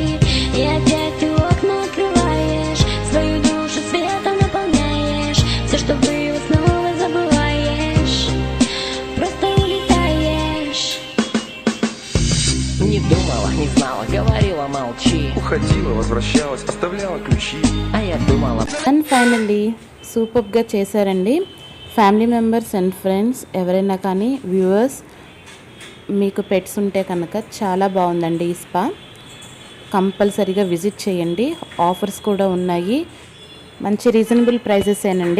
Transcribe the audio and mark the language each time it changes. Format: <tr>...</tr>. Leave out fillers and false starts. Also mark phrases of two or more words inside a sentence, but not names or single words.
<ru>И опять ты окна открываешь, свою душу светом наполняешь. Все, что было, снова забываешь, просто улетаешь. Не думала, не знала, говорила, молчи. Уходила, возвращалась, оставляла ключи. А я думала.</ru> <en>and finally</en> <te>సూపర్గా చేశారండి.</te> <en>family members and friends</en> <te>ఎవరైనా కానీ వ్యూవర్స్ మీకు పెట్స్ ఉంటే కనుక చాలా బాగుందండి ఈ స్పా. కంపల్సరీగా విజిట్ చేయండి. ఆఫర్స్ కూడా ఉన్నాయి, మంచి</te> <en>reasonable prices</en> <te>ఏనండి.</te>